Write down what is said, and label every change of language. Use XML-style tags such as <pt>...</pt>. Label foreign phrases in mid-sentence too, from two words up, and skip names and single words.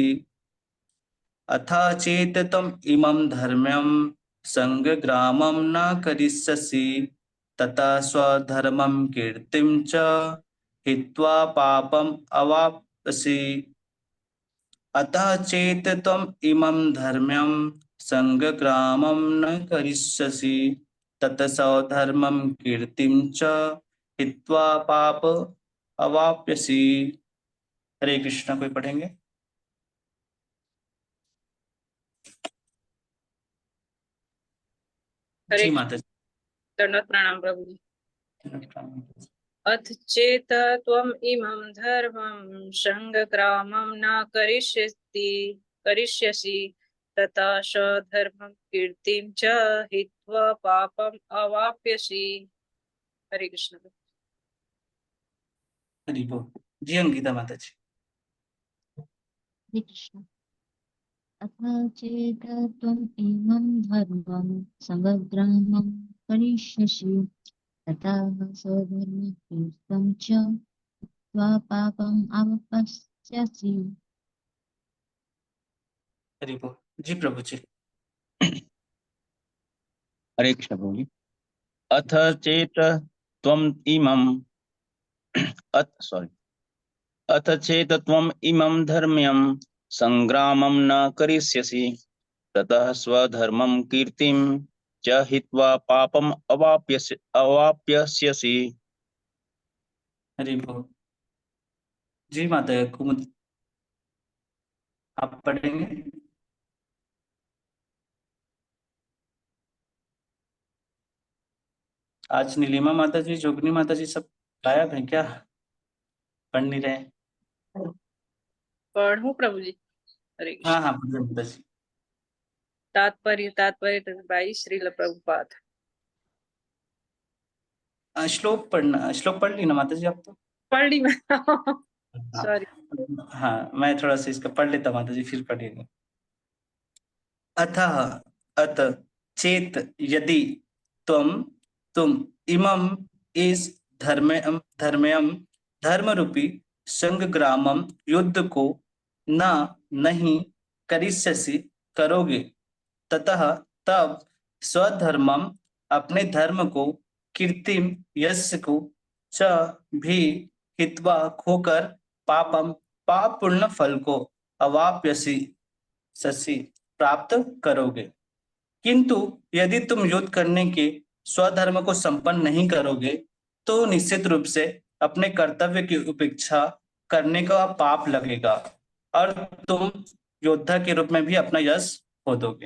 <sa>अथ चेत् त्वम् इमं धर्म्यं संग्रामं न करिष्यसि ततः स्वधर्मं कीर्तिं च हित्वा पापम् अवाप्स्यसि। अतः चेत् त्वम् इमं धर्म्यं संग्रामं न करिष्यसि ततः स्वधर्मं कीर्तिं च हित्वा पाप अवाप्स्यसि।</sa> <hi>हरे कृष्णा, कोई पढ़ेंगे? हरे जी माता जी। दंडवत प्रणाम प्रभु जी। जी।</hi> <sa>अथ चेत त्वम् इमं धर्मं संग्रामं न करिष्यसि तथा स्वधर्मं कीर्तिं च हित्वा पापम् अवाप्स्यसि।</sa> <hi>हरे कृष्ण। हरि बोल। जी अंकिता माता जी। हरे कृष्ण।</hi> <sa>अथ चेत् त्वम् इमं धर्मं संग्रामं करिष्यसि तथा स्वधर्मकीर्तं च त्वा पापम् अवाप्स्यसि।</sa> <hi>हरि बोल। जी प्रभु जी। हरे कृष्ण प्रभु जी।</hi> <sa>अथ चेत त्वम् इमं अथ चेत त्वम् इमं धर्म्यं संग्रामं न करिष्यसि ततः स्वधर्मं कीर्तिं च हित्वा पापम् अवाप्स्यसि।</sa> <hi>हरि बोल। जी माता कुमुद, आप पढ़ेंगे? आज नीलिमा माता जी, जोगनी माता जी सब गायब हैं क्या? पढ़ नहीं रहे? पढ़ूं प्रभु जी? हरे कृष्ण। हाँ हाँ, पढ़िए माता जी। तात्पर्य बाई श्रील प्रभुपाद। श्लोक पढ़ ली ना माता जी आप तो? पढ़ ली मैं। हाँ सॉरी। हाँ, मैं थोड़ा सा इसका पढ़ लेता माता जी, फिर पढ़िएगा।</hi> <sa>अतः अत चेत</sa> <hi>यदि तुम इमम इस धर्मयम धर्म रूपी संग्रामम युद्ध को न नहीं करिष्यसि करोगे, ततः तब स्वधर्मम अपने धर्म को, कीर्तिम यश को, च भी हित्वा खोकर, पापम पाप पूर्ण फल को,</hi> <sa>अवाप्यसि ससि</sa> <hi>प्राप्त करोगे। किंतु यदि तुम युद्ध करने के स्वधर्म को संपन्न नहीं करोगे तो निश्चित रूप से अपने कर्तव्य की उपेक्षा करने का पाप लगेगा और तुम योद्धा के रूप में भी अपना यश खो दोगे।</hi>